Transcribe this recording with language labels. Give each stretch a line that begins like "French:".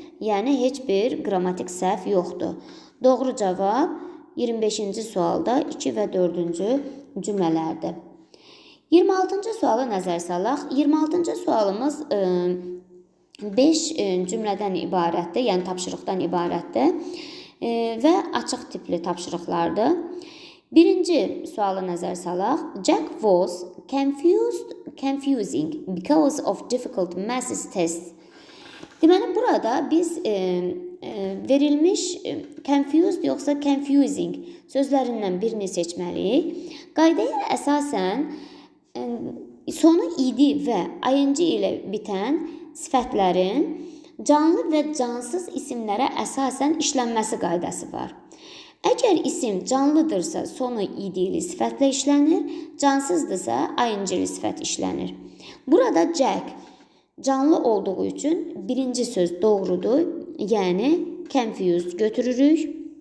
Azerbaijani: Yəni heç bir qrammatik səhv yoxdur. Doğru cavab 25-ci sualda 2 və 4-cü cümlələrdir. 26-cı suala nəzər salaq. 26-cı sualımız 5 cümlədən ibarətdir, yəni tapşırıqdan ibarətdir və açıq tipli tapşırıqlardır. Birinci suala nəzər salaq.
English: Jack was confusing because of difficult maths tests.
Azerbaijani: Deməli, burada biz verilmiş confused yoxsa confusing sözlərindən birini seçməliyik. Qaydaya əsasən sonu idi və ing ilə bitən sifətlərin canlı və cansız isimlərə əsasən işlənməsi qaydası var. Əgər isim canlıdırsa sonu idili sifətlə işlənir, cansızdırsa ing-li sifət işlənir. Burada Jack canlı olduğu üçün birinci söz doğrudur, yəni confused götürürük.